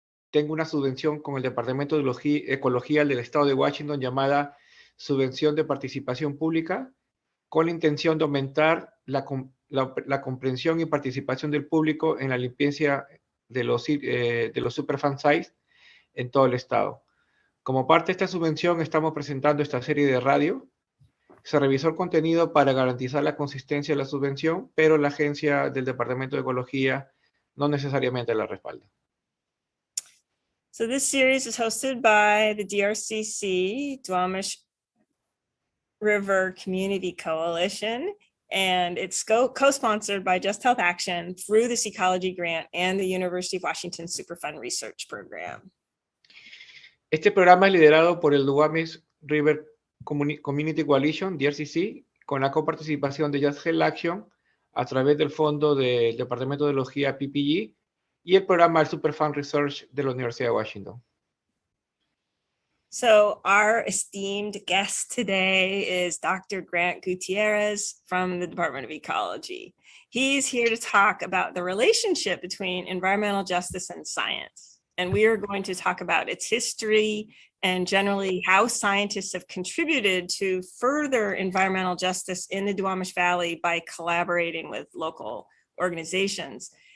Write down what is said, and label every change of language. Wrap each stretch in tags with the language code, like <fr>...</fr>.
<es>Tengo una subvención con el Departamento de Ecología del Estado de Washington llamada Subvención de Participación Pública, con la intención de aumentar la comprensión y participación del público en la limpieza de los Superfund sites en todo el estado. Como parte de esta subvención estamos presentando esta serie de radio. Se revisó el contenido para garantizar la consistencia de la subvención, pero la agencia del Departamento de Ecología no necesariamente la respalda.</es> <en>So this series is hosted by the DRCC, Duwamish River Community Coalition, and it's co-sponsored by Just Health Action through this ecology grant and the University of Washington Superfund Research Program.</en> <es>Este programa es liderado por el Duwamish River Community Coalition, DRCC, con la coparticipación de Just Health Action a través del fondo del Departamento de Ecología PPG y el programa del Superfund Research de la Universidad de Washington.</es> <en>So our esteemed guest today is Dr. Grant Gutierrez from the Department of Ecology. He's here to talk about the relationship between environmental justice and science. And we are going to talk about its history and generally how scientists have contributed to further environmental justice in the Duwamish Valley by collaborating with local organizations.</en>